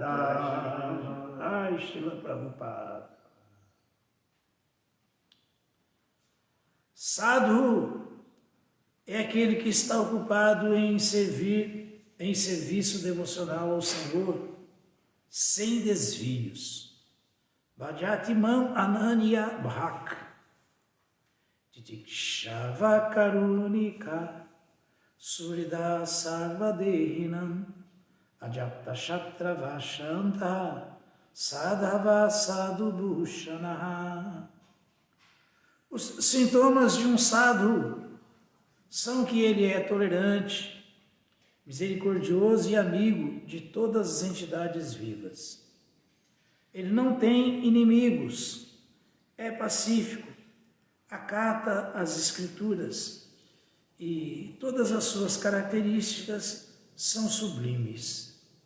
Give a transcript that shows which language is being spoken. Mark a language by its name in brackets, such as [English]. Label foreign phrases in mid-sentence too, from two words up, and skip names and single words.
[Portuguese] Ai, Srila Prabhupada. Sadhu é aquele que está ocupado em serviço devocional ao Senhor, sem desvios. [Sanskrit] भजतिमाम् अनन्य भक् तितिक्षव कारुणिक सुरिद सर्वदेहिनाम् अजप्त शत्र वशान्त साधव साधु भूषणः. [Portuguese] Os sintomas de um sadhu são que ele é tolerante, misericordioso e amigo de todas as entidades vivas. Ele não tem inimigos, é pacífico, acata as escrituras e todas as suas características são sublimes.